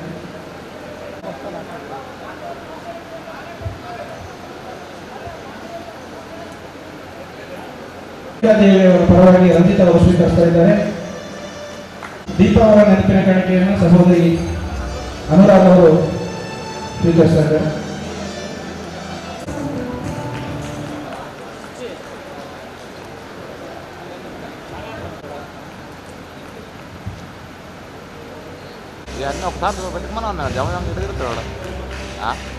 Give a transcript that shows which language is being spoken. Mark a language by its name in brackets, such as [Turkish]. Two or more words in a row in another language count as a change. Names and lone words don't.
[Kannada] ದೇವಿಯವರ ಪರವಾಗಿ ರಂಜಿತ್ ಅವರು ಸ್ವೀಕರಿಸ್ತಾ ಇದ್ದಾರೆ. ದೀಪಾ ಅವರ ನೆನಪಿನ ಕಾಣಿಕೆಯನ್ನು ಸಹೋದರಿ ಅನುರಾಗ್ ಅವರು ಸ್ವೀಕರಿಸ್ತಾ ಇದ್ದಾರೆ. [Indonesian] Ini oktan tuh balik mana nih? Jauh yang gitu tuh orang. Ah.